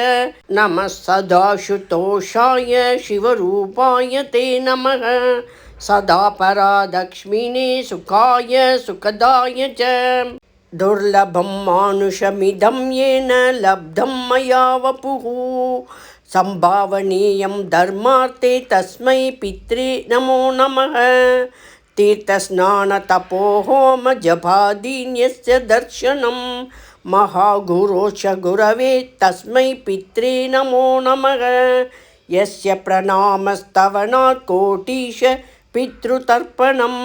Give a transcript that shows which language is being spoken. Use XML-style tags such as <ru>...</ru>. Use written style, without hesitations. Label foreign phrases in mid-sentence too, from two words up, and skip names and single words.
<sa>नमः सदाशुतोषाय शिवरूपाय ते नमः सदा पराधक्षमिणे सुखाय सुखदाय च दुर्लभं मानुषमिदं येन लब्धं मया वपुः सम्भावनीयं धर्मार्थे तस्मै पित्रे नमो नमः तीर्थस्नानतपोहोम जपादीन्यस्य दर्शनं महागुरोश्च गुरवे तस्मै पित्रे नमो नमः यस्य प्रणामस्तवनात् कोटिश पितृतर्पणम्</sa>